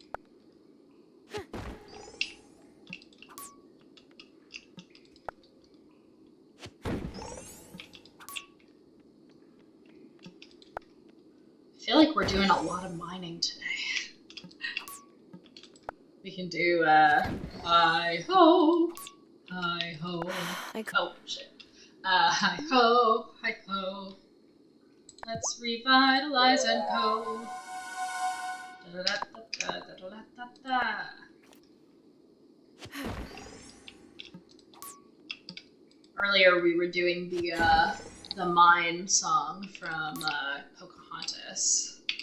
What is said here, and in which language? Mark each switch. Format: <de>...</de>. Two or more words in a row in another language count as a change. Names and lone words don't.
<en>I feel like we're doing a lot of mining today. We can do, hi-ho, hi-ho. Oh, shit. Hi-ho, hi-ho. Let's revitalize and go. Da-da-da-da-da-da-da-da-da. Earlier we were doing the mine song from Pocahontas.</en>